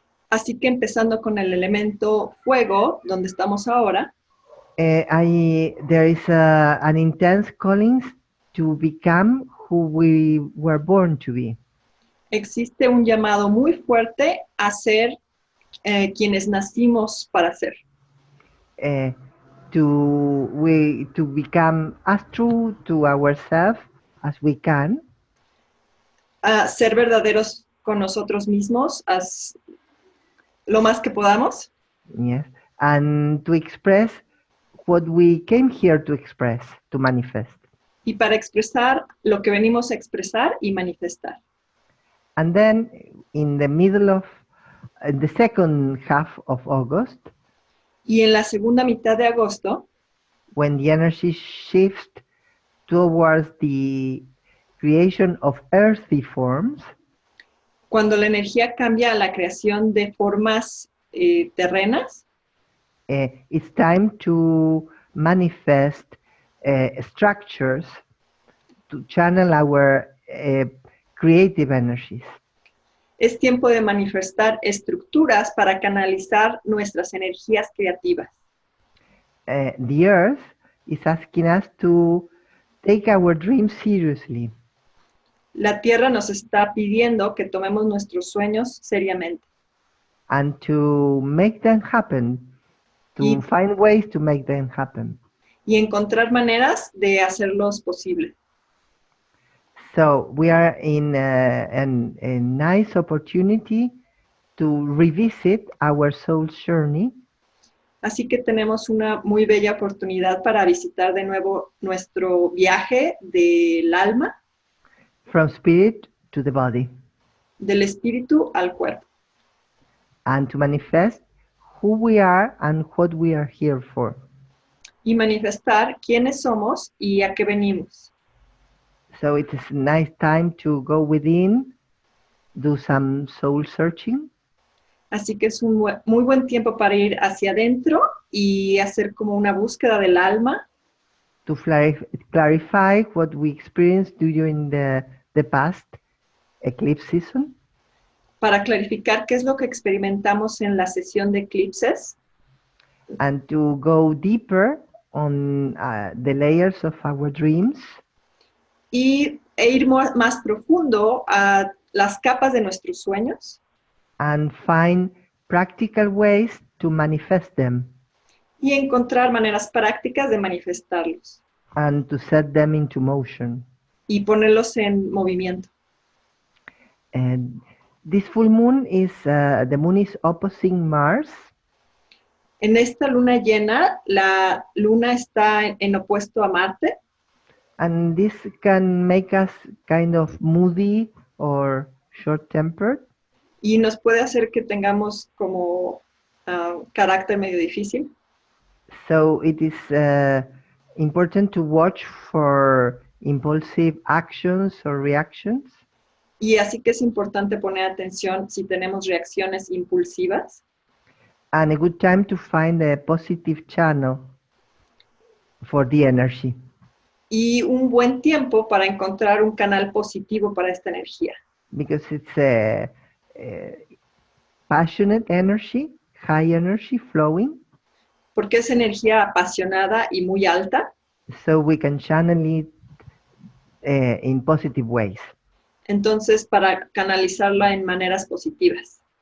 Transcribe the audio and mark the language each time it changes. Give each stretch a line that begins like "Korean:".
Spanish: Así que empezando con el elemento fuego, donde estamos ahora,
English: there is an intense calling to become who we were born to be.
Spanish: existe un llamado muy fuerte a ser quienes nacimos para ser.
English: To become as true to ourselves as we can,
Spanish: A ser verdaderos con nosotros mismos lo más que podamos
English: yes, and to express what we came here to express, to manifest.
Spanish: y para expresar lo que venimos a expresar y manifestar.
English: And then in the middle of the second half of August,
Spanish: Y en la segunda mitad de agosto,
English: when the energy shifts towards the creation of earthy forms,
Spanish: cuando la energía cambia a la creación de formas terrenas,
English: it's time to manifest structures to channel our creative energies.
Spanish: es tiempo de manifestar estructuras para canalizar nuestras energías creativas.
English: The earth is asking us to take our dreams seriously
Spanish: La tierra nos está pidiendo que tomemos nuestros sueños seriamente
English: and to make them happen, to find ways to make them happen.
Spanish: y encontrar maneras de hacerlos posible.
English: So we are in a nice opportunity to revisit our soul's journey
Spanish: Así que tenemos una muy bella oportunidad para visitar de nuevo nuestro viaje del alma,
English: from spirit to the body,
Spanish: del espíritu al cuerpo,
English: and to manifest who we are and what we are here for.
Spanish: y manifestar quiénes somos y a qué venimos.
English: So it is a nice time to go within, do some soul searching,
Spanish: Así que es un muy buen tiempo para ir hacia adentro y hacer como una búsqueda del alma,
English: to clarify what we experienced during the past eclipse season,
Spanish: para clarificar qué es lo que experimentamos en la sesión de eclipses
English: and to go deeper on the layers of our dreams,
Spanish: e ir más profundo a las capas de nuestros sueños
English: and find practical ways to manifest them
Spanish: y encontrar maneras prácticas de manifestarlos
English: and to set them into motion.
Spanish: y ponerlos en movimiento.
English: And this full moon is, the moon is opposing Mars,
Spanish: En esta luna llena, la luna está en opuesto a Marte
English: and this can make us kind of moody or short-tempered.
Spanish: y nos puede hacer que tengamos como carácter medio difícil.
English: So it is important to watch for impulsive actions or reactions,
Spanish: Y así que es importante poner atención si tenemos reacciones impulsivas
English: and a good time to find a positive channel for the energy.
Spanish: Y un buen tiempo para encontrar un canal positivo para esta energía.
English: Because it's a passionate energy, high energy flowing,
Spanish: Porque es energía apasionada y muy alta.
English: so we can channel it in positive ways.
Spanish: Entonces, para canalizarla en maneras positivas.